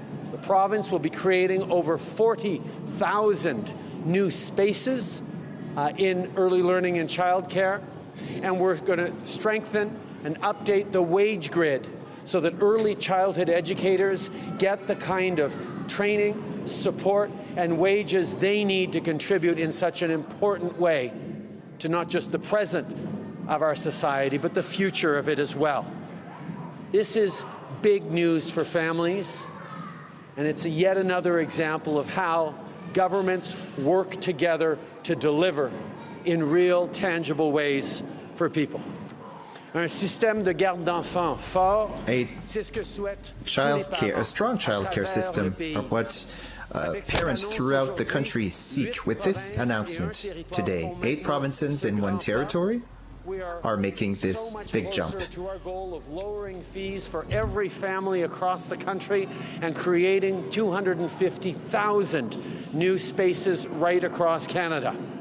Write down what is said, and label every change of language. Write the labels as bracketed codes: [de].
[en] The province will be creating over 40,000 new spaces in early learning and childcare, and we're going to strengthen and update the wage grid so that early childhood educators get the kind of training, support, and wages they need to contribute in such an important way to not just the present of our society, but the future of it as well. This is big news for families, and it's yet another example of how governments work together to deliver in real, tangible ways for people. [fr] Un système de garde d'enfants fort, c'est ce que souhaitent [en] A strong childcare system are what parents throughout the country seek. With this announcement today, 8 provinces in 1 territory are making this big jump. To our goal of lowering fees for every family across the country and creating 250,000 new spaces right across Canada.